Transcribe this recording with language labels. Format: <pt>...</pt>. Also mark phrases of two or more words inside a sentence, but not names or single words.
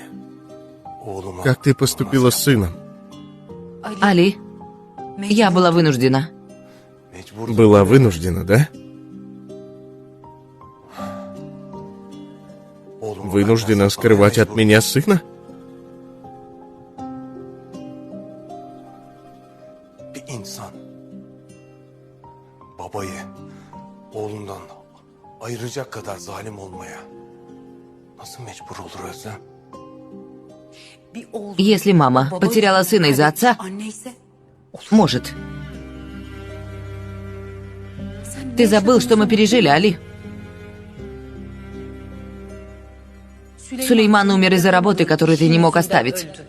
<ru>Как ты поступила с сыном? Али, я была вынуждена. Была вынуждена, да? Вынуждена скрывать от меня сына?</ru> <tr>Bir insan babayı oğlundan ayıracak kadar zalim olmaya nasıl mecbur olur Özlem?</tr> <ru>Если мама потеряла сына из-за отца, может. Ты забыл, что мы пережили, Али? Сулейман умер из-за работы, которую ты не мог оставить.</ru>